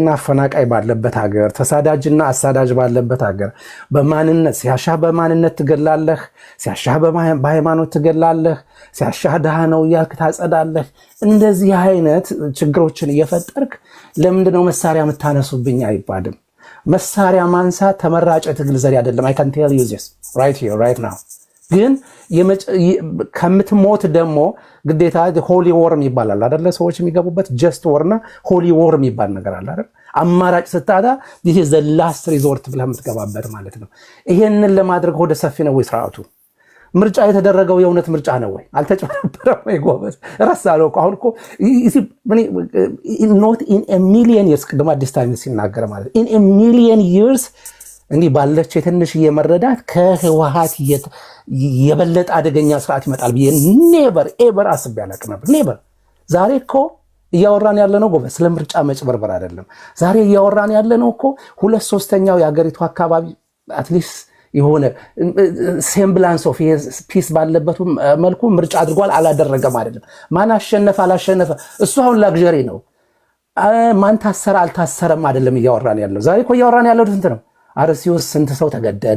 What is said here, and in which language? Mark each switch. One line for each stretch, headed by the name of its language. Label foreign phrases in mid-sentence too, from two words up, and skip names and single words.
Amharic: አፈናቃይ ባለበት ሀገር፣ ተሳዳጅና አሳዳጅ ባለበት ሀገር በማንነት ሲያሻህ በማንነት ትገላለህ፣ ሲያሻህ በሃይማኖት ትገላለህ፣ ሲያሻህ ድሃ ነው እያልክ ታጸዳለህ። እንደዚህ አይነት ችግሮችን እየፈጠርክ ለምንድነው መሳሪያ የምታነሱብኝ አይባልም። መሳሪያ ማንሳት ተመራጭ ትግል ዘዴ አይደለም።
English: I can tell you this right here right now።
Amharic: ግን ከምትሞት ደግሞ ግዴታ
English: holy war
Amharic: ይባላል አይደለ? ሰዎች የሚገቡበት ጀስት ወርና
English: holy war
Amharic: ይባል ነገር አለ አይደል? አማራጭ ስታጣ
English: this is the last resort
Amharic: ብለህ የምትገባበት ማለት ነው። ይሄንን ለማድረግ ወደ ሰፊ ነው ወይ ስርዓቱ? ምርጫ የተደረገው የእውነት ምርጫ ነው ወይ? አልተጨበረበረም ወይ? ጎበዝ ረሳለው እኮ አሁን እኮ
English: not in a million years
Amharic: ቅድም አዲስ ታይም ሲናገር ማለት
English: in a million years
Amharic: እንዲህ ባለች የትንሽ የመረዳት ከህወሓት የበለጠ አደገኛ ስርዓት ይመጣል ብዬ
English: never ever
Amharic: አስቤ አላውቅም ነበር። ኔቨር። ዛሬ እኮ እያወራን ያለነው ጎበዝ ስለ ምርጫ መጭበርበር አይደለም። ዛሬ እያወራን ያለነው እኮ 2/3 የሀገሪቱ አካባቢ አትሊስት የሆነ
English: semblance of peace
Amharic: ባለበት መልኩ ምርጫ አድርጓል አላደረገም አይደለም። ማን አሸነፈ አላሸነፈ እሱ አሁን ላግዠሪ ነው። ማን ታሰረ አልታሰረም አይደለም እያወራን ያለው። ዛሬ እኮ እያወራን ያለው እንትን ነው። አርሲ ውስጥ ስንት ሰው ተገደለ?